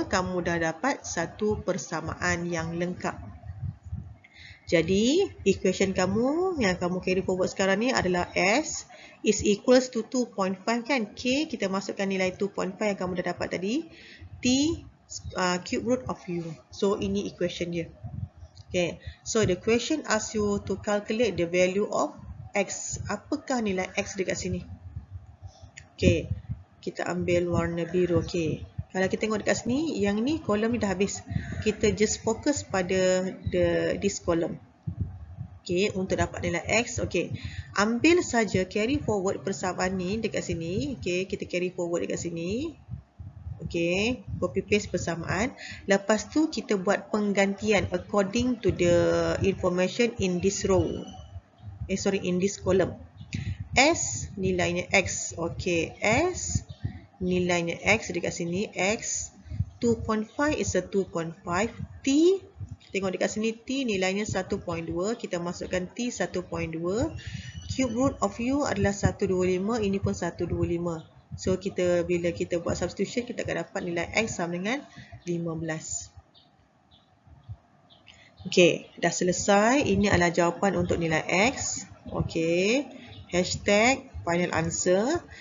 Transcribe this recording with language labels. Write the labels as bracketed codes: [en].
[ms] Kamu dah dapat satu persamaan yang lengkap. Jadi, equation kamu yang kamu carry forward sekarang ni adalah [en] S is equals to 2.5 [ms] kan? K, kita masukkan nilai 2.5 yang kamu dah dapat tadi. [en] T cube root of U. So, [ms] ini equation dia. [en] Okay. So, the question asks you to calculate the value of X. [ms] Apakah nilai X dekat sini? Okay. Kita ambil warna biru. Okay. Kalau kita tengok dekat sini, yang ni kolom ni dah habis. Kita just fokus pada [en] this column. [ms] Okay. Untuk dapat nilai X. Okay. Ambil saja carry forward persamaan ni dekat sini. Okay. Kita carry forward dekat sini. Okay, copy paste persamaan. Lepas tu kita buat penggantian [en] according to the information in this row. In this column. [ms] S nilainya X. Okay, S nilainya X dekat sini. X 2.5 is a 2.5. T, tengok dekat sini T nilainya 1.2. Kita masukkan T 1.2. Cube root of U adalah 125. Ini pun 125. So, bila kita buat substitution, kita akan dapat nilai X sama dengan 15. Okay, dah selesai. Ini adalah jawapan untuk nilai X. [en] Okay, hashtag final answer.